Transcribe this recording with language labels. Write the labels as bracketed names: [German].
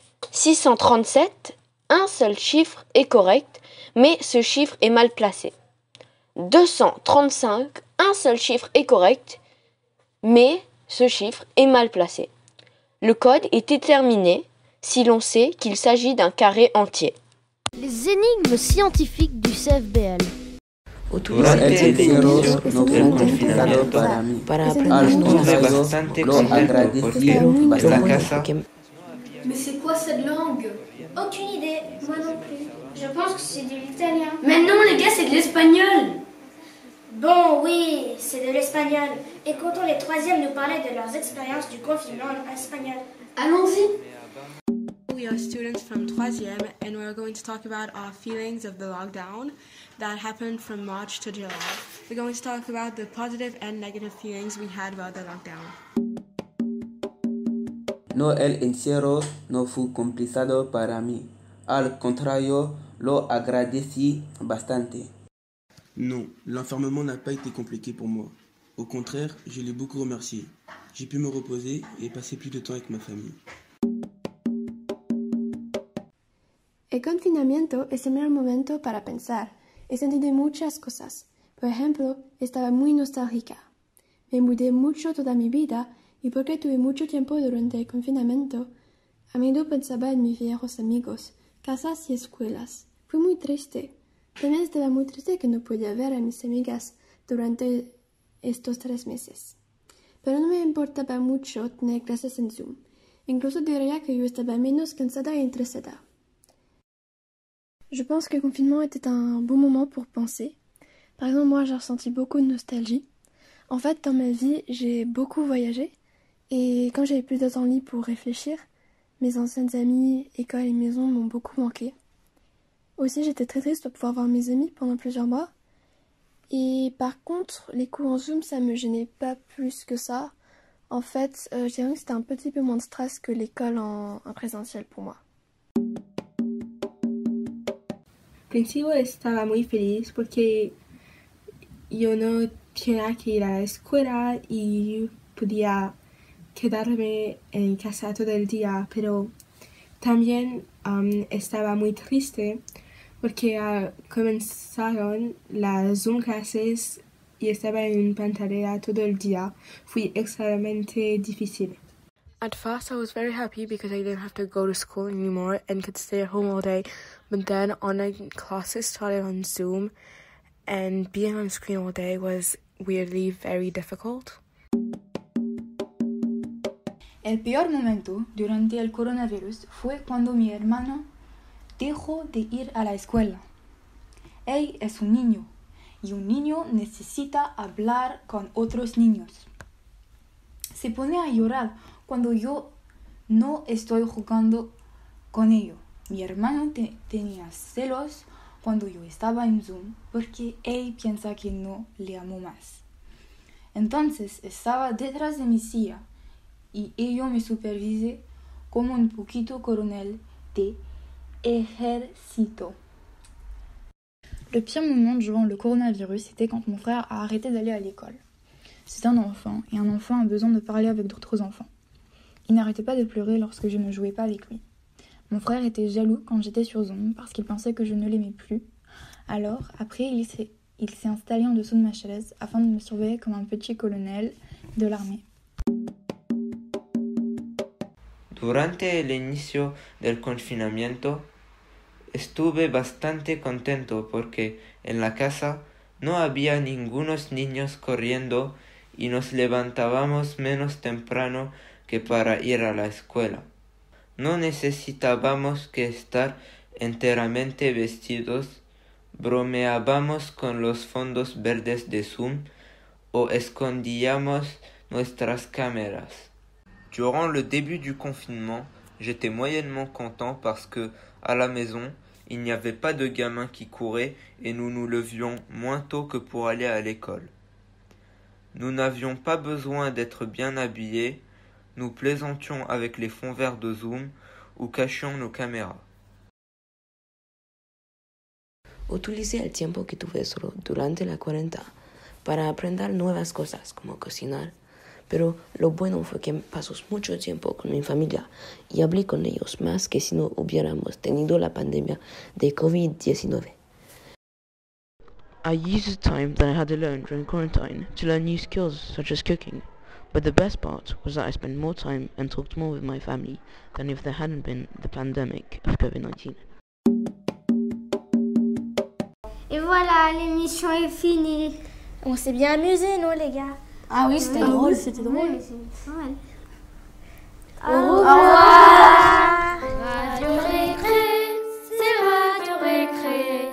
[French] 637, un seul chiffre est correct mais ce chiffre est mal placé. 235, un seul chiffre est correct mais ce chiffre est mal placé. Le code est déterminé si l'on sait qu'il s'agit d'un carré entier. Les énigmes scientifiques du CFBL. [Spanish] Durante el servicio del confinamiento, para aprendernos bastante contento porque la casa... [French] Mais c'est quoi cette langue? Aucune idée, moi non plus. Je pense que c'est de l'italien. Mais non les gars, c'est de l'espagnol. Bon, oui, c'est de l'espagnol. Écoutons les 3e nous parler de leurs expériences du confinement en espagnol. Allons-y. [English] We are students from 3e and we're going to talk about our feelings of the lockdown that happened from March to July. We're going to talk about the positive and negative feelings we had about the lockdown. [Spanish] No, el encierro no fue complicado para mí. Al contrario, lo agradecí bastante. [French] Non, l'enfermement n'a pas été compliqué pour moi. Au contraire, je l'ai beaucoup remercié. J'ai pu me reposer et passer plus de temps avec ma famille. [Spanish] El confinamiento es el mejor momento para pensar. He sentido muchas cosas. Por ejemplo, estaba muy nostálgica. Me mudé mucho toda mi vida y porque tuve mucho tiempo durante el confinamiento, a menudo pensaba en mis viejos amigos, casas y escuelas. Fui muy triste. También estaba muy triste que no podía ver a mis amigas durante estos 3 meses. Pero no me importaba mucho tener clases en Zoom. Incluso diría que yo estaba menos cansada y estresada. [French] Je pense que le confinement était un bon moment pour penser. Par exemple, moi, j'ai ressenti beaucoup de nostalgie. En fait, dans ma vie, j'ai beaucoup voyagé. Et quand j'avais plus de temps libre pour réfléchir, mes anciennes amies, écoles et maisons m'ont beaucoup manqué. Aussi, j'étais très triste de pouvoir voir mes amis pendant plusieurs mois. Et par contre, les cours en Zoom, ça me gênait pas plus que ça. En fait, je dirais que c'était un petit peu moins de stress que l'école en présentiel pour moi. [Spanish] Al principio estaba muy feliz porque yo no tenía que ir a la escuela y podía quedarme en casa todo el día, pero también estaba muy triste porque comenzaron las Zoom clases y estaba en pantalla todo el día. Fue extremadamente difícil. [English] At first I was very happy because I didn't have to go to school anymore and could stay at home all day, but then online classes started on Zoom and being on screen all day was weirdly very difficult. [Spanish] El peor momento durante el coronavirus fue cuando mi hermano dejó de ir a la escuela. Él es un niño y un niño necesita hablar con otros niños. Se pone a llorar cuando yo no estoy jugando con ellos. Mi hermano tenía celos cuando yo estaba en Zoom porque él piensa que no le amo más. Entonces estaba detrás de mi silla y yo me supervisé como un poquito coronel de ejército. [French] Le pire moment durant le coronavirus, c'était quand mon frère a arrêté d'aller à l'école. C'est un enfant, et un enfant a besoin de parler avec d'autres enfants. Il n'arrêtait pas de pleurer lorsque je ne jouais pas avec lui. Mon frère était jaloux quand j'étais sur Zoom parce qu'il pensait que je ne l'aimais plus. Alors, après, il s'est installé en dessous de ma chaise afin de me surveiller comme un petit colonel de l'armée. [Spanish] Durante el inicio del confinamiento, estuve bastante contento porque en la casa no había ningunos niños corriendo y nos levantábamos menos temprano que para ir a la escuela. No necesitábamos que estar enteramente vestidos, bromeábamos con los fondos verdes de Zoom o escondíamos nuestras cámaras. [French] Durant le début du confinement, j'étais moyennement content parce que, à la maison, il n'y avait pas de gamins qui couraient et nous nous levions moins tôt que pour aller à l'école. Nous n'avions pas besoin d'être bien habillés, nous plaisantions avec les fonds verts de Zoom ou cachions nos caméras. [Spanish] Utilicé el tiempo que tuve solo durante la cuarentena para aprender nuevas cosas como cocinar, pero lo bueno fue que pasó mucho tiempo con mi familia y hablé con ellos más que si no hubiéramos tenido la pandemia de COVID-19. [English] I used the time that I had alone during quarantine to learn new skills such as cooking, but the best part was that I spent more time and talked more with my family than if there hadn't been the pandemic of COVID-19. [French] Et voilà, l'émission est finie. On s'est bien amusé, non, les gars? Ah oui, c'était drôle. C'était drôle. Ouais. Au revoir. Radio Récré, c'est Radio Récré.